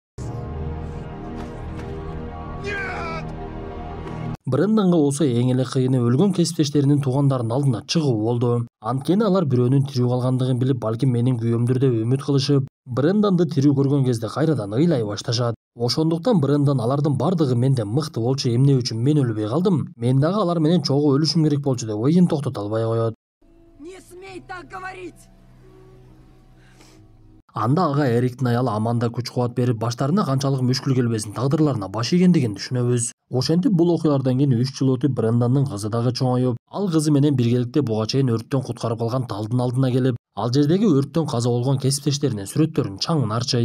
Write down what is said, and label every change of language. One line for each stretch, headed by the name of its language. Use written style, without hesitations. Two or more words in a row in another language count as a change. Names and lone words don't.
Kyrgyz: Бренданга болсо эң эле кыйыны өлгөн кесиптештеринин туугандарынын алдына чыгуу болду. Анткени алар бирөөнүн тирүү калгандыгын билип, балким менин күйөөмдүр деп үмүт кылышып, Бренданды тирүү көргөн кезде кайрадан ыйлай башташат. Ошондуктан Брендан алардын бардыгы менден мыкты болчу, эмне үчүн мен өлбөй калдым? Мен дагы алар менен чогуу өлүшүм керек болчу деп ыйын токтото албай коет.
Russian: Не смей так говорить!
Kyrgyz: Анда ага Эриктин аялы Аманда күч-кубат берип, баштарына канчалык мүшкүл келбесин, тагдырларына баш ийгендигин түшүнөбүз. Ошентип бул окуялардан кийин 3 жыл өтүп, Брендандын кызы дагы чоңоюп, ал кызы менен биргеликте буга чейин өрттөн куткарып калган талдын алдына келип, ал жердеги өрттөн каза болгон кесиптештеринин сүрөттөрүн чаңын арчайт.